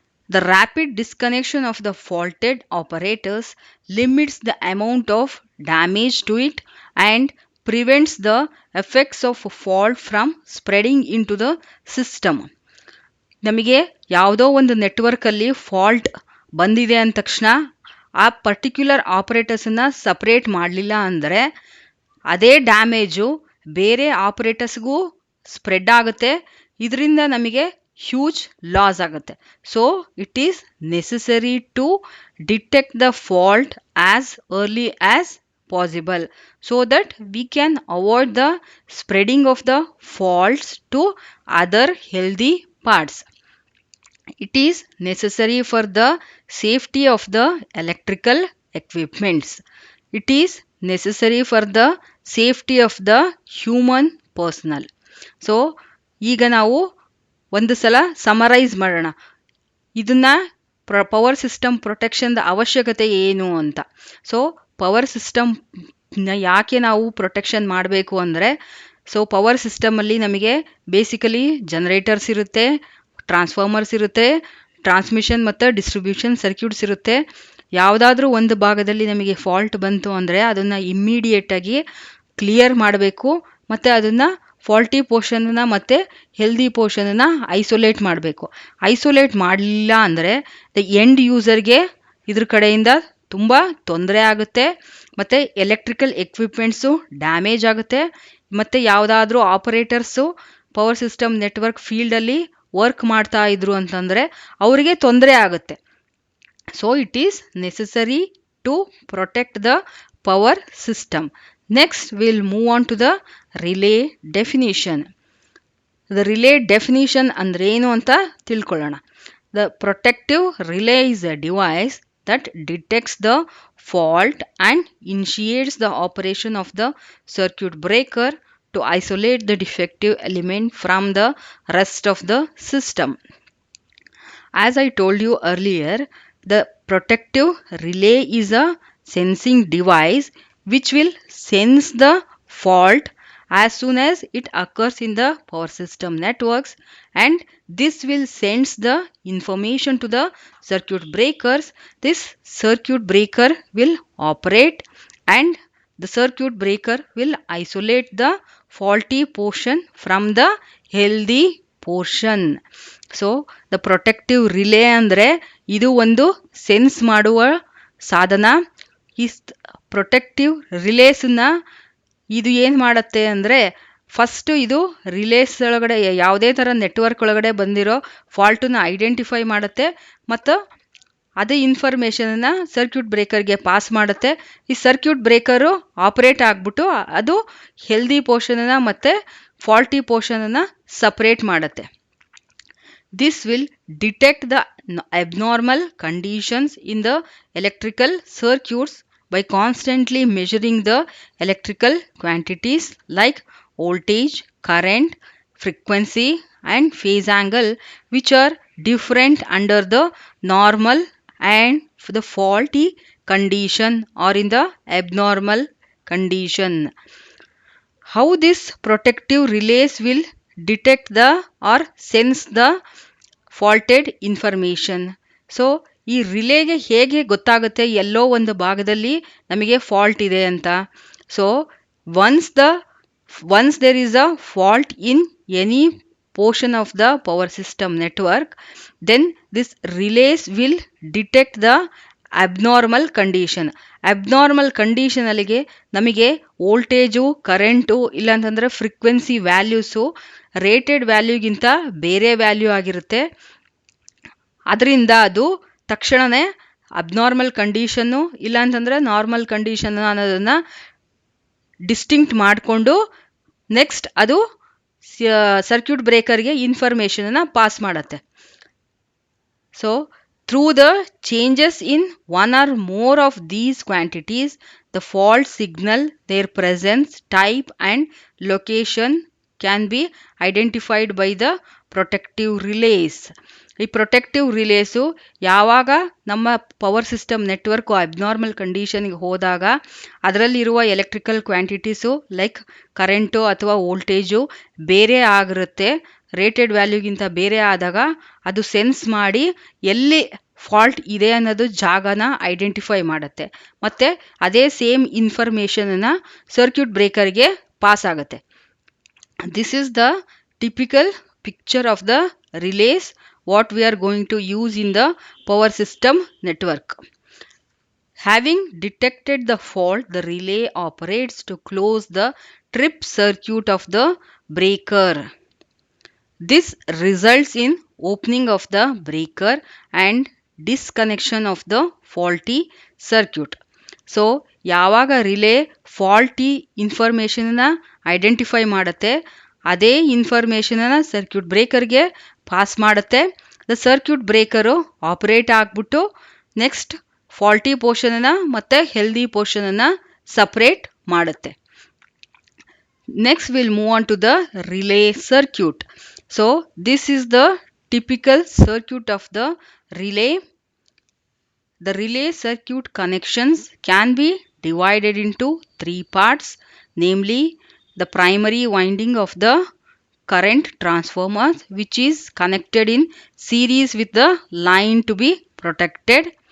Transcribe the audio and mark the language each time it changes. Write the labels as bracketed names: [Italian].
[English] The rapid disconnection of the faulted operators limits the amount of damage to it and prevents the effects of fault from spreading into the system. [Kannada] ನಮಗೆ ಯಾವುದೋ ಒಂದು ನೆಟ್ವರ್ಕಲ್ಲಿ fault ಬಂದಿದೆ ಅಂದ ತಕ್ಷಣ ಆ particular ಆಪರೇಟರ್ಸನ್ನು separate ಮಾಡಲಿಲ್ಲ ಅಂದರೆ ಅದೇ ಡ್ಯಾಮೇಜು ಬೇರೆ ಆಪರೇಟರ್ಸ್ಗೂ ಸ್ಪ್ರೆಡ್ ಆಗುತ್ತೆ. ಇದರಿಂದ ನಮಗೆ ಹ್ಯೂಜ್ ಲಾಸ್ ಆಗುತ್ತೆ. [English] So it is necessary to detect the fault as early as possible so that we can avoid the spreading of the faults to other healthy parts. It is necessary for the safety of the electrical equipments. It is necessary for the safety of the human personnel. [Kannada] So ಈಗ ನಾವು ಒಂದು ಸಲ summarise ಮಾಡೋಣ ಇದನ್ನ power system ಪ್ರೊಟೆಕ್ಷನ್ದ ಅವಶ್ಯಕತೆ ಏನು ಅಂತ. So power ಸಿಸ್ಟಮ್ನ ಯಾಕೆ ನಾವು ಪ್ರೊಟೆಕ್ಷನ್ ಮಾಡಬೇಕು ಅಂದರೆ, ಸೊ ಪವರ್ ಸಿಸ್ಟಮಲ್ಲಿ ನಮಗೆ ಬೇಸಿಕಲಿ ಜನರೇಟರ್ಸ್ ಇರುತ್ತೆ, ಟ್ರಾನ್ಸ್ಫಾರ್ಮರ್ಸ್ ಇರುತ್ತೆ, ಟ್ರಾನ್ಸ್ಮಿಷನ್ ಮತ್ತು ಡಿಸ್ಟ್ರಿಬ್ಯೂಷನ್ ಸರ್ಕ್ಯೂಟ್ಸ್ ಇರುತ್ತೆ. ಯಾವುದಾದ್ರೂ ಒಂದು ಭಾಗದಲ್ಲಿ ನಮಗೆ ಫಾಲ್ಟ್ ಬಂತು ಅಂದರೆ ಅದನ್ನು ಇಮ್ಮಿಡಿಯೇಟಾಗಿ ಕ್ಲಿಯರ್ ಮಾಡಬೇಕು ಮತ್ತು ಅದನ್ನು ಫಾಲ್ಟಿ ಪೋರ್ಷನ್ನ ಮತ್ತು ಹೆಲ್ದಿ ಪೋರ್ಷನನ್ನು ಐಸೋಲೇಟ್ ಮಾಡಬೇಕು. ಐಸೋಲೇಟ್ ಮಾಡಲಿಲ್ಲ ಅಂದರೆ ದ ಎಂಡ್ ಯೂಸರ್ಗೆ ಇದ್ರ ಕಡೆಯಿಂದ ತುಂಬ ತೊಂದರೆ ಆಗುತ್ತೆ ಮತ್ತು ಎಲೆಕ್ಟ್ರಿಕಲ್ ಎಕ್ವಿಪ್ಮೆಂಟ್ಸು ಡ್ಯಾಮೇಜ್ ಆಗುತ್ತೆ ಮತ್ತು ಯಾವುದಾದ್ರೂ ಆಪರೇಟರ್ಸು ಪವರ್ ಸಿಸ್ಟಮ್ ನೆಟ್ವರ್ಕ್ ಫೀಲ್ಡಲ್ಲಿ ವರ್ಕ್ ಮಾಡ್ತಾ ಇದ್ರು ಅಂತಂದರೆ ಅವರಿಗೆ ತೊಂದರೆ ಆಗುತ್ತೆ. [English] So it is necessary to protect the power system. Next, we'll move on to the relay definition. The relay definition [Kannada] ಅಂದ್ರೇನು ಅಂತ ತಿಳ್ಕೊಳ್ಳೋಣ. [English] The protective relay is a device that detects the fault and initiates the operation of the circuit breaker to isolate the defective element from the rest of the system. As I told you earlier, the protective relay is a sensing device which will sense the fault as soon as it occurs in the power system networks, and this will sends the information to the circuit breakers. This circuit breaker will operate, and the circuit breaker will isolate the faulty portion from the healthy portion. [Kannada] So the protective relay ಅಂದರೆ ಇದು ಒಂದು sense ಮಾಡುವ ಸಾಧನ. ಈ protective ರಿಲೇಸನ್ನ ಇದು ಏನು ಮಾಡುತ್ತೆ ಅಂದರೆ, ಫಸ್ಟು ಇದು ರಿಲೇಸ್ ಒಳಗಡೆ ಯಾವುದೇ ಥರ ನೆಟ್ವರ್ಕ್ ಒಳಗಡೆ ಬಂದಿರೋ ಫಾಲ್ಟನ್ನ ಐಡೆಂಟಿಫೈ ಮಾಡುತ್ತೆ ಮತ್ತು ಅದೇ ಇನ್ಫಾರ್ಮೇಷನನ್ನು ಸರ್ಕ್ಯೂಟ್ ಬ್ರೇಕರ್ಗೆ ಪಾಸ್ ಮಾಡುತ್ತೆ. ಈ ಸರ್ಕ್ಯೂಟ್ ಬ್ರೇಕರು ಆಪರೇಟ್ ಆಗಿಬಿಟ್ಟು ಅದು ಹೆಲ್ದಿ ಪೋರ್ಷನನ್ನು ಮತ್ತು ಫಾಲ್ಟಿ ಪೋರ್ಷನನ್ನು ಸಪ್ರೇಟ್ ಮಾಡುತ್ತೆ. [English] This will detect the abnormal conditions in the electrical circuits by constantly measuring the electrical quantities like voltage, current, frequency and phase angle, which are different under the normal and the faulty condition or in the abnormal condition. How this protective relays will detect the or sense the faulted information. [Kannada] So ಈ ರಿಲೇಗೆ ಹೇಗೆ ಗೊತ್ತಾಗುತ್ತೆ ಎಲ್ಲೋ ಒಂದು ಭಾಗದಲ್ಲಿ ನಮಗೆ fault ಇದೆ ಅಂತ. [English] So once there is a fault in any portion of the power system network, then this relays will detect the abnormal condition. [Kannada] Abnormal ಕಂಡೀಷನಲ್ಲಿಗೆ ನಮಗೆ voltage, current ಇಲ್ಲಾಂತಂದರೆ ಫ್ರೀಕ್ವೆನ್ಸಿ ವ್ಯಾಲ್ಯೂಸು ರೇಟೆಡ್ ವ್ಯಾಲ್ಯೂಗಿಂತ ಬೇರೆ ವ್ಯಾಲ್ಯೂ ಆಗಿರುತ್ತೆ. ಅದರಿಂದ ಅದು ತಕ್ಷಣವೇ ಅಬ್ನಾರ್ಮಲ್ ಕಂಡೀಷನ್ನು ಇಲ್ಲಾಂತಂದರೆ normal condition ಅನ್ನೋದನ್ನು distinct ಮಾಡಿಕೊಂಡು ನೆಕ್ಸ್ಟ್ ಅದು ಸರ್ಕ್ಯೂಟ್ ಬ್ರೇಕರ್ಗೆ ಇನ್ಫಾರ್ಮೇಷನನ್ನು ಪಾಸ್ ಮಾಡುತ್ತೆ. [English] So through the changes in one or more of these quantities, the fault signal, their presence, type and location can be identified by the protective relays. [Kannada] ಈ protective ರಿಲೇಸು ಯಾವಾಗ ನಮ್ಮ power system network abnormal ಕಂಡೀಷನ್ಗೆ ಹೋದಾಗ ಅದರಲ್ಲಿರುವ electrical quantities like current ಅಥವಾ voltage ಬೇರೆ ಆಗಿರುತ್ತೆ, rated ವ್ಯಾಲ್ಯೂಗಿಂತ ಬೇರೆ ಆದಾಗ ಅದು ಸೆನ್ಸ್ ಮಾಡಿ ಎಲ್ಲಿ ಫಾಲ್ಟ್ ಇದೆ ಅನ್ನೋದು ಜಾಗನ ಐಡೆಂಟಿಫೈ ಮಾಡುತ್ತೆ ಮತ್ತು ಅದೇ ಸೇಮ್ ಇನ್ಫಾರ್ಮೇಷನನ್ನು ಸರ್ಕ್ಯೂಟ್ ಬ್ರೇಕರ್ಗೆ ಪಾಸ್ ಆಗುತ್ತೆ. [English] This is the typical picture of the relays what we are going to use in the power system network. Having detected the fault, the relay operates to close the trip circuit of the breaker. This results in opening of the breaker and disconnection of the faulty circuit. [Kannada] So ಯಾವಾಗ relay faulty ಇನ್ಫಾರ್ಮೇಷನನ್ನು identify ಮಾಡುತ್ತೆ, ಅದೇ ಇನ್ಫಾರ್ಮೇಷನನ್ನು circuit ಬ್ರೇಕರ್ಗೆ pass ಮಾಡುತ್ತೆ. The circuit breaker operate ಆಗಿಬಿಟ್ಟು next faulty ಪೋರ್ಷನನ್ನು ಮತ್ತು healthy ಪೋರ್ಷನನ್ನು separate ಮಾಡುತ್ತೆ. [English] Next will move on to the relay circuit. So this is the typical circuit of the relay. The relay circuit connections can be divided into three parts, namely the primary winding of the current transformer, which is connected in series with the line to be protected.